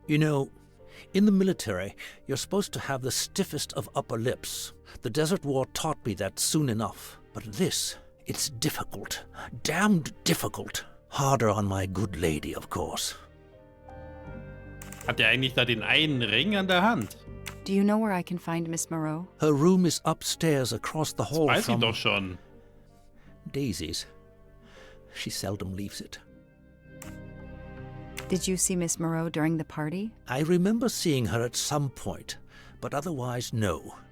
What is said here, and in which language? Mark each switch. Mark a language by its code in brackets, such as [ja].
[en] You know, in the military, you're supposed to have the stiffest of upper lips. The Desert War taught me that soon enough. But this, it's difficult. Damned difficult. Harder on my good lady, of course. [de] Hat er eigentlich da den einen Ring an der Hand? [en] Do you know where I can find Miss Moreau? Her room is upstairs across the hall [de] Weiß ich [en] from [de] doch schon. [en] Daisy's. She seldom leaves it. Did you see Miss Moreau during the party? I remember seeing her at some point, but otherwise no.